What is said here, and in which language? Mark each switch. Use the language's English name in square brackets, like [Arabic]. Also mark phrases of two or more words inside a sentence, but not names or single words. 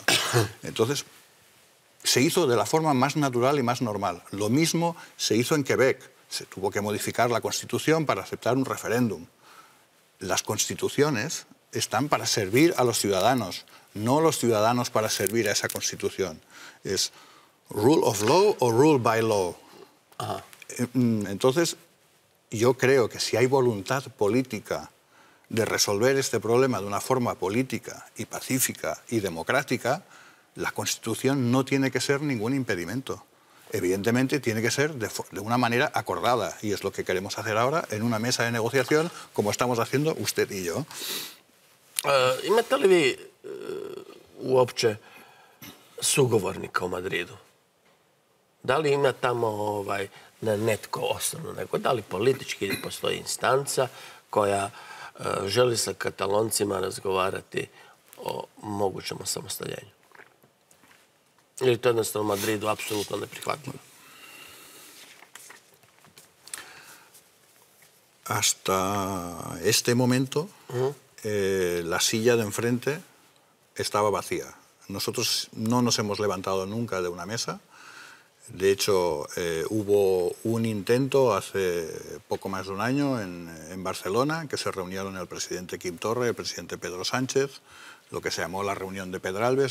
[Spanish] Entonces, se hizo de la forma más natural y más normal. Lo mismo se hizo en Quebec. Se tuvo que modificar la Constitución para aceptar un referéndum. Las constituciones están para servir a los ciudadanos, no los ciudadanos para servir a esa Constitución. Es [English] rule of law [Spanish] o [English] rule by law. [Spanish] Ajá. Entonces, yo creo que si hay voluntad política de resolver este problema de una forma política y pacífica y democrática, la Constitución no tiene que ser ningún impedimento. Evidentemente tiene que ser de una manera acordada, y es lo que queremos hacer ahora en una mesa de negociación, como estamos haciendo usted y yo. [Croatian] Imate li vi uopće sugovornika u Madridu? Da li ima tamo ne netko osnovno, nego da li politički postoji instanca koja želi sa Kataloncima razgovarati o mogućem osamostaljenju? Ili to jednostavno u Madridu apsolutno neprihvatljivo? [Spanish] Hasta este momento, la silla de enfrente estaba vacía. Nosotros no nos hemos levantado nunca de una mesa. De hecho, hubo un intento hace poco más de un año en Barcelona, que se reunieron el presidente Quim Torra y el presidente Pedro Sánchez, lo que se llamó la reunión de Pedralbes.